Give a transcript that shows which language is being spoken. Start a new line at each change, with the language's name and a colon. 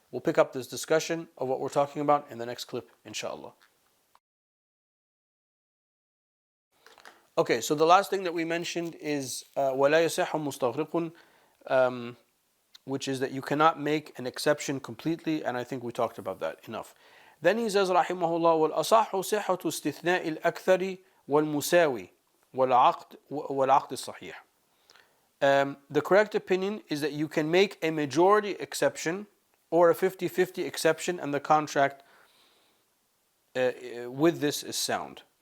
English: We'll pick up this discussion of what we're talking about in the next clip, inshallah. Okay, so the last thing that we mentioned is
Arabic: وَلَا يَصِحُ مُسْتَغْرِقٌ,
English: which is that you cannot make an exception completely, and I think we talked about that enough. Then he says,
Arabic: رحمه الله, وَالْأَصَحُ صِحَّةُ اسْتِثْنَاءِ الْأَكْثَرِ وَالْمُسَاوِي وَالْعَقْدِ الصَّحِيحِ.
English: The correct opinion is that you can make a majority exception or a 50-50 exception, and the contract with this is sound.